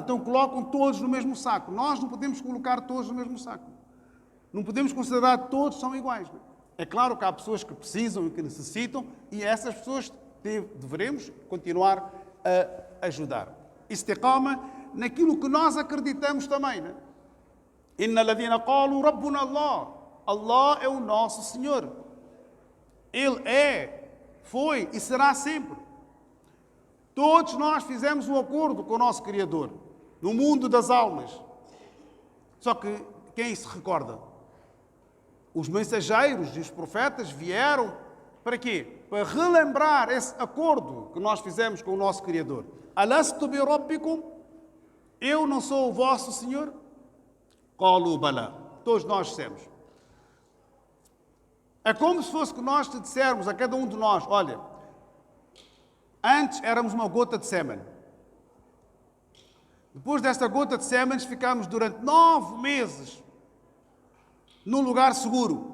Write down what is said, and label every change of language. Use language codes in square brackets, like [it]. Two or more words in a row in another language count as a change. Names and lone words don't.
[pt] Então colocam todos no mesmo saco. Nós não podemos colocar todos no mesmo saco. Não podemos considerar que todos são iguais. Né? É claro que há pessoas que precisam e que necessitam, e essas pessoas deveremos continuar a ajudar. Istiqama naquilo que nós acreditamos também. Né? [ar] إن الذين قالوا ربنا الله. [pt] Allah é o nosso Senhor. Ele é, foi e será sempre. Todos nós fizemos um acordo com o nosso Criador, no mundo das almas. Só que quem se recorda? Os mensageiros e os profetas vieram Para quê? Para relembrar esse acordo que nós fizemos com o nosso Criador. [ar] ألست بربكم? [pt] Eu não sou o vosso Senhor? [ar] قالوا بلى. [pt] Todos nós dissemos. É como se fosse que nós te dissermos a cada um de nós, olha, antes éramos uma gota de sêmen. Depois desta gota de sêmen, ficámos durante 9 meses num lugar seguro.